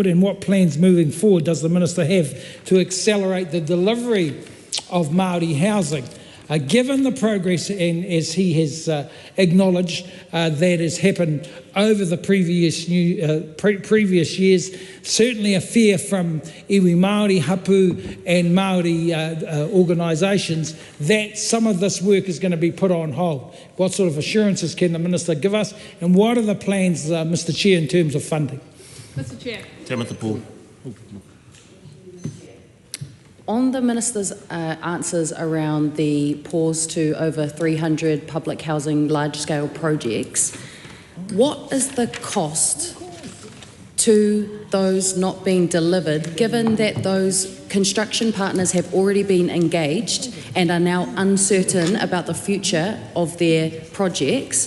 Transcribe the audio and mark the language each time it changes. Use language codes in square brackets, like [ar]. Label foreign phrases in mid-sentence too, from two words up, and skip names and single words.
[en] And what plans moving forward does the Minister have to accelerate the delivery of Māori housing? Given the progress, and as he has acknowledged, that has happened over the previous years, certainly a fear from [mi] iwi Māori, hapu [en] and Māori organisations that some of this work is going to be put on hold. What sort of assurances can the Minister give us, and what are the plans, Mr Chair, in terms of funding? Mr Chair. Timothy Paul. On the Minister's answers around the pause to over 300 public housing large-scale projects, what is the cost to those not being delivered, given that those construction partners have already been engaged and are now uncertain about the future of their projects?